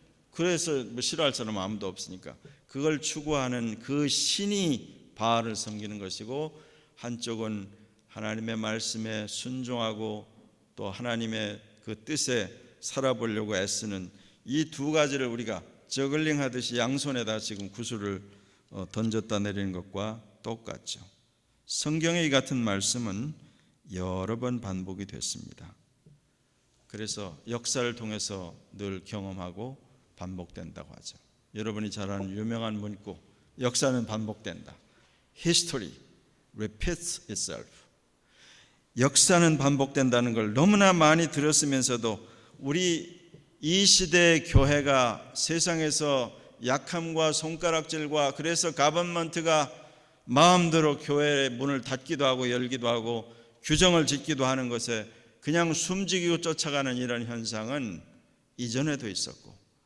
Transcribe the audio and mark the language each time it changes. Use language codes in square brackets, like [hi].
[ko] 그래서 뭐 싫어할 사람 아무도 없으니까 그걸 추구하는 그 신이 바알을 섬기는 것이고 한쪽은 하나님의 말씀에 순종하고 또 하나님의 그 뜻에 살아보려고 애쓰는 이 두 가지를 우리가 저글링 하듯이 양손에다 지금 구슬을 던졌다 내리는 것과 똑같죠. 성경의 이 같은 말씀은 여러 번 반복이 됐습니다. 그래서 역사를 통해서 늘 경험하고 반복된다고 하죠. 여러분이 잘 아는 유명한 문구, 역사는 반복된다. [en] History repeats itself. [ko] 역사는 반복된다는 걸 너무나 많이 들었으면서도 우리 이 시대의 교회가 세상에서 약함과 손가락질과 그래서 가버먼트가 마음대로 교회의 문을 닫기도 하고 열기도 하고 규정을 짓기도 하는 것에 그냥 숨지기고 쫓아가는 이런 현상은 이전에도 있었고